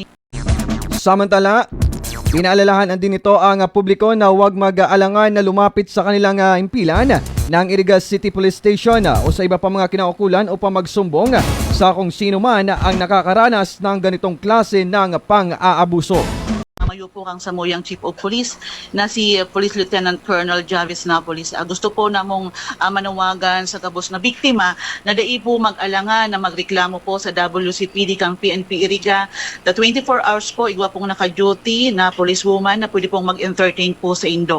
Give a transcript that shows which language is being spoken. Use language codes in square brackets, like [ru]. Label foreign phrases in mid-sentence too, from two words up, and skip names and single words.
[tl] Samantala, pinaalalahanan din ito ang publiko na huwag mag-aalangan na lumapit sa kanilang impilan ng Iriga City Police Station o sa iba pa mga kinaukulan upang magsumbong sa kung sino man ang nakakaranas ng ganitong klase ng pang-aabuso. [bik] Mayo po kang samuyang Chief of Police na si Police Lieutenant Colonel Javis Napolis. Gusto po namong manawagan sa kabos na biktima na dai po mag-alangan na magreklamo po sa WCPD kang PNP Iriga. The 24 hours po, igwa pong naka-duty na policewoman na pwede pong mag-entertain po sa Indo.